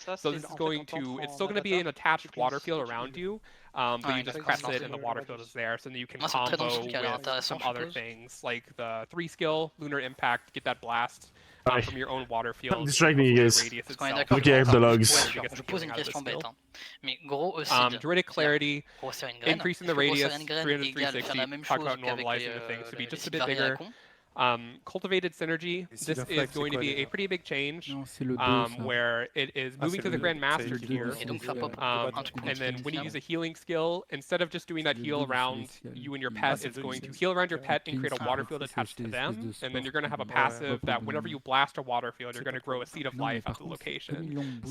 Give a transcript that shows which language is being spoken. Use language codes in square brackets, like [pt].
[en] So this is going to, it's still going to be an attached water field around you, but you just press it and the water field is there, so then you can combo with some other things, like the 3 skill, Lunar Impact, get that blast from your own water field. Don't distract me, you guys. Okay, I have the logs. [fr] Je pose une question bête, mais gros aussi. [en] Druidic Clarity, increasing the radius, 360, talk about normalizing the things to be just a bit bigger. Cultivated Synergy, this is going to be a pretty big change, where it is moving to the Grandmaster tier, and then when you use a healing skill, instead of just doing that heal around you and your pet, it's going to heal around your pet and create a water field attached to them, and then you're going to have a passive that whenever you blast a water field, you're going to grow a Seed of Life at the location.